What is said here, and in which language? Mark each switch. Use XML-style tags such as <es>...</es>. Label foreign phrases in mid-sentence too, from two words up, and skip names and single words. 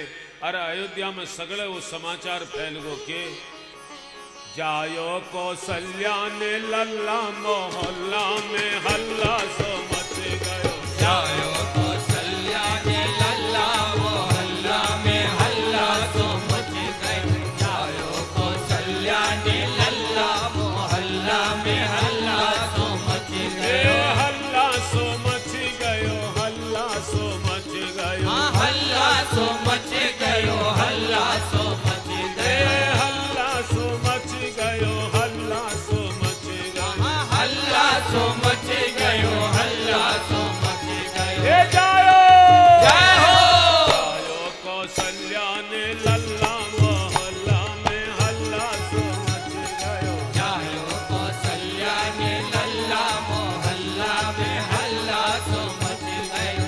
<bra>अरे अयोध्या में सगले वो समाचार फैल गो के जायो कौशल्या ने लल्ला, मोहल्ला में हल्ला सो मच गयो। जायो कौशल्या ने लल्ला, मोहल्ला में हल्ला सो मच गयो। जायो कौशल्या ने लल्ला, मोहल्ला में हल्ला सो मच गयो। हल्ला सो मच गयो, हल्ला सो मच गयो। हल्ला सो मच गयो, हल्ला सो मच गयो। हल्ला सो मच गयो, हल्ला सो मच गयो। हल्ला सो मच गयो, हल्ला सो मच गयो। जायो</bra> <hi>जय हो।</hi> <bra>जायो कौशल्या ने लल्ला, मोहल्ला में हल्ला सो मच गयो। जायो कौशल्या ने लल्ला, मोहल्ला में हल्ला सो मच गयो।</bra>